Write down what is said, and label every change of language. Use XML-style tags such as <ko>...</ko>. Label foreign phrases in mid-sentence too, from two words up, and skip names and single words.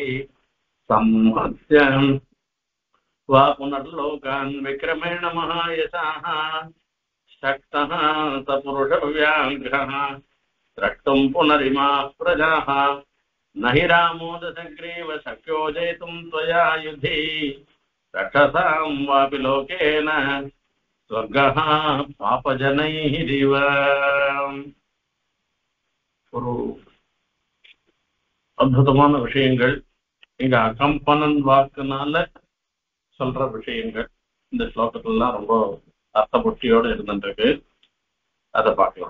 <sa>संहत्य वा पुनर्लोकान् विक्रमेण महायशाः शक्तः सपुरुषव्याघ्रः द्रष्टुं पुनरिमा प्रजाः न हि रामो दशग्रीव शक्यो जेतुं त्वया युधि रक्षसां वापि लोकेन स्वर्गः पापजनैरिव.</sa> <ta>ஒரு அற்புதமான விஷயங்கள் இங்க அகம்பனன் வாக்குனால சொல்ற விஷயங்கள் இந்த ஸ்லோகத்துலாம் ரொம்ப அர்த்தபுஷ்டியோடு இருந்துருக்கு. அதை பார்க்கலாம்.</ta>